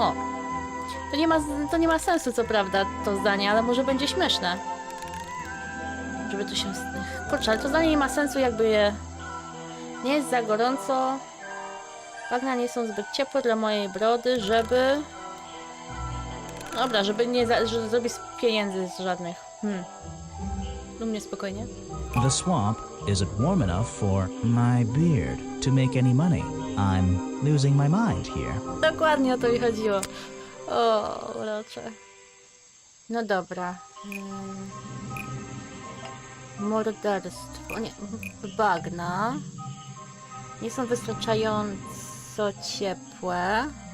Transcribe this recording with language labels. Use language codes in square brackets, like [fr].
[pl] O, to nie ma sensu, co prawda, to zdanie, ale może będzie śmieszne. Żeby to się... Kurczę, ale to zdanie nie ma sensu, jakby je... Nie jest za gorąco. Bagna nie są zbyt ciepłe dla mojej brody, żeby... Dobra, żeby nie zrobić pieniędzy z żadnych. Do mnie spokojnie. [en] The swamp isn't warm enough for my beard to make any money. I'm losing my mind here. [pl] Dokładnie o to mi chodziło. O, urocze. No dobra. Morderstwo. Nie, bagna. Nie są wystarczająco ciepłe.